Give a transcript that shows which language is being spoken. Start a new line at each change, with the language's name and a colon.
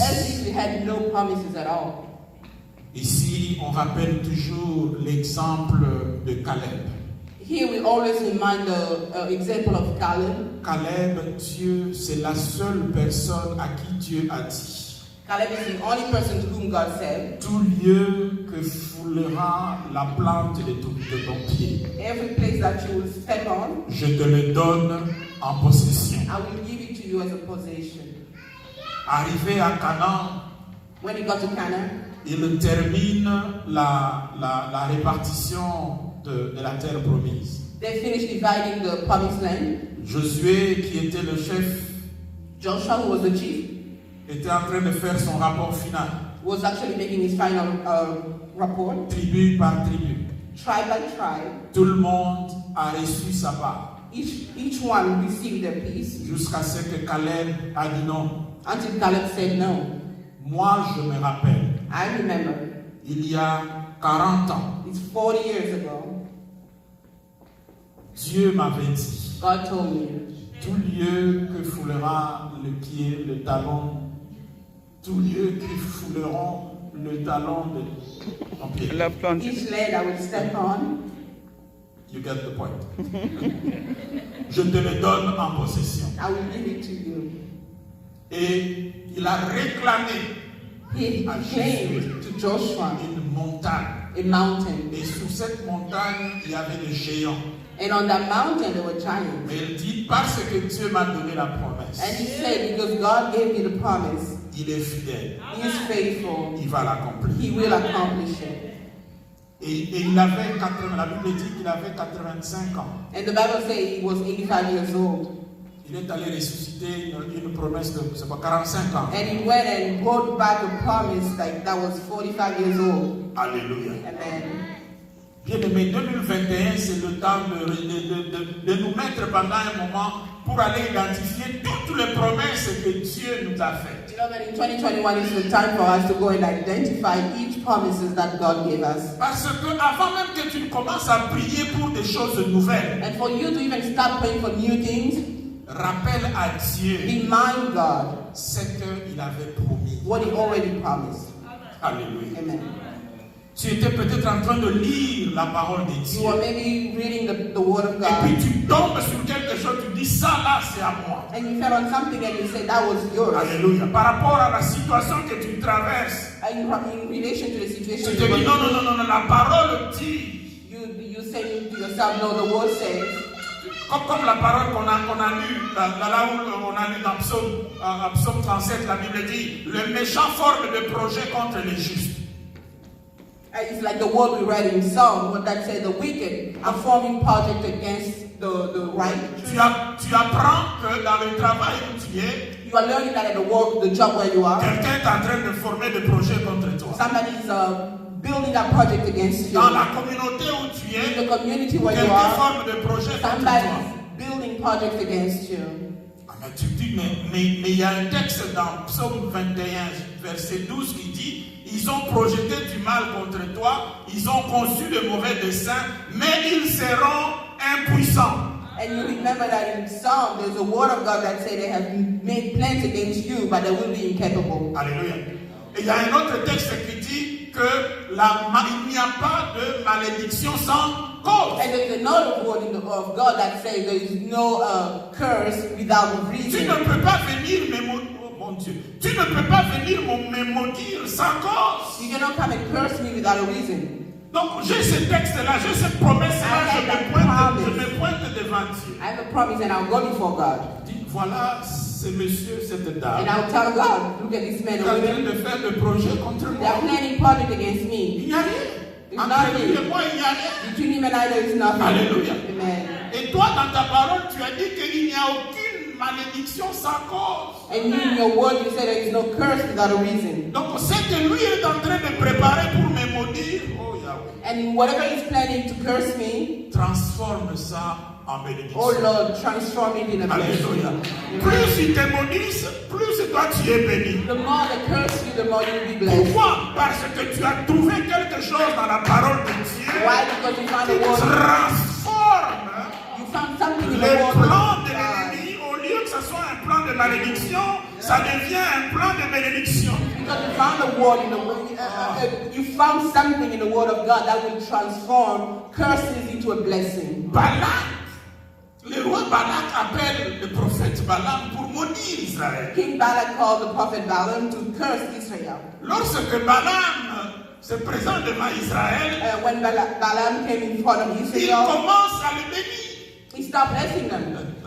English: as if we had no promises at all.
French: Ici, on rappelle toujours l'exemple de Caleb.
English: Here we always remind the example of Caleb.
French: Caleb, Dieu, c'est la seule personne à qui Dieu a dit:
English: Caleb is the only person to whom God said,
French: tout lieu que foulera la plante de ton pied,
English: every place that you will step on,
French: je te le donne en possession.
English: I will give it to you as a possession.
French: Arrivé à Canaan,
English: When he got to Canaan,
French: il termine la répartition de la terre promise.
English: they finished dividing the promised land.
French: Josué, qui était le chef,
English: Joshua, who was the chief,
French: était en train de faire son rapport final,
English: was actually making his final report,
French: tribu par tribu.
English: tribe by tribe.
French: Tout le monde a reçu sa part,
English: Each one received their piece
French: jusqu'à ce que Caleb a dit non.
English: until Caleb said no.
French: Moi, je me rappelle,
English: I remember,
French: il y a 40 ans,
English: it's 40 years ago,
French: Dieu m'avait dit
English: God told me
French: Tout lieu que foulera le pied, le talon, tout lieu qui fouleront le talon de ton pied. La plante.
English: Each leg I will step on, You get the point.
French: Je te le donne en possession.
English: I will give it to you.
French: Et il a réclamé
English: He claimed to Joshua
French: une montagne.
English: a mountain.
French: Et sur cette montagne, il y avait des géants.
English: And on that mountain there were giants.
French: Mais il dit, parce que Dieu m'a donné la promesse,
English: And he said, because God gave me the promise,
French: il est fidèle,
English: he is faithful,
French: il va l'accomplir.
English: he will accomplish it.
French: Et il avait 80, la Bible dit qu'il avait 85 ans.
English: And the Bible says he was 85 years old.
French: Il est allé ressusciter une promesse de, c'est pas, 45 ans.
English: And he went and brought back a promise like that was 45 years old.
French: Alléluia.
English: Amen.
French: Bien aimé, 2021, c'est le temps de nous mettre pendant un moment pour aller identifier toutes les promesses que Dieu nous a faites.
English: You know that in 2021 is the time for us to go and identify each promises that God gave us.
French: Parce que avant même que tu commences à prier pour des choses nouvelles,
English: And for you to even start praying for new things,
French: rappelle à Dieu
English: remind God
French: ce qu'il avait promis.
English: what he already promised.
French: Alléluia.
English: Amen.
French: Tu étais peut-être en train de lire la parole de Dieu.
English: You are maybe reading the word of
French: Et puis
English: God,
French: tu tombes sur quelque chose, tu dis ça là c'est à moi.
English: and you fell on something and you said that was yours.
French: Alléluia. Par rapport à la situation que tu traverses,
English: In relation to the
French: tu
English: situation,
French: te dis non, la parole dit.
English: you say to yourself, no, the word says.
French: Comme la parole qu'on a lue, là où on a lu dans Psaume 37, la Bible dit, le méchant forme des projets contre les justes.
English: It's like the word we read in Psalm, what that said, the wicked are forming project against the right.
French: Tu apprends que dans le travail où tu es,
English: You are learning that at the work, the job where you are,
French: quelqu'un est en train de former des projets contre toi.
English: somebody is building a project against you.
French: Dans la communauté où tu
English: In
French: es,
English: the community where you
French: quelqu'un
English: are,
French: forme des projets contre
English: somebody
French: toi.
English: is building projects against you.
French: Ah, mais tu dis, mais il y a un texte dans Psaume 21, verset 12 qui dit, ils ont projeté du mal contre toi, ils ont conçu de mauvais desseins, mais ils seront impuissants.
English: And you remember that in Psalm, there's a word of God that said they have made plans against you, but they will be incapable.
French: Alléluia. Et il y a un autre texte qui dit que il n'y a pas de malédiction sans cause.
English: And there's another word in the of God that says there is no curse without
French: Tu
English: reason.
French: ne peux pas venir mon Dieu, tu ne peux pas venir me maudire sans cause.
English: You cannot come and curse me without a reason.
French: Donc j'ai ce texte-là, j'ai cette promesse-là, je me pointe devant Dieu.
English: I have a promise and I'll go before God.
French: Dis, voilà, ce monsieur, cette dame,
English: And I'll tell God, look at this man
French: est
English: and
French: en train
English: women.
French: de faire des projets contre
English: They
French: moi.
English: are planning project against
French: Il
English: me.
French: n'y a rien. Entre lui et moi, il n'y a rien.
English: Between him and I, there is nothing.
French: Alléluia.
English: Amen.
French: Et toi, dans ta parole, tu as dit qu'il n'y a aucune malédiction sans cause.
English: And you, in your word, you say there is no curse without a reason.
French: Donc, c'est que lui est en train de préparer pour me maudire.
English: Oh Yahweh. And whatever he's planning to curse me,
French: Transforme ça en bénédiction.
English: oh Lord, transform it in a
French: Alléluia.
English: blessing.
French: Plus ils te maudissent, plus toi tu es béni.
English: The more they curse you, the more you will be blessed.
French: Pourquoi? Parce que tu as trouvé quelque chose dans la parole de Dieu
English: Why? Because you found
French: qui
English: a word.
French: transforme
English: You found something in the
French: les
English: word.
French: plans de
English: of God.
French: l'ennemi. Au lieu que ce soit un plan de malédiction, ça devient un plan de bénédiction.
English: Because you found a word in the word. You found something in the word of God that will transform curses into a blessing.
French: Balak, le roi Balak appelle le prophète Balaam pour maudire Israël.
English: King Balak called the prophet Balaam to curse Israel.
French: Lorsque Balaam se présente devant Israël,
English: When Balaam came in front of
French: il
English: Israel,
French: commence à le bénir.
English: he stopped blessing them.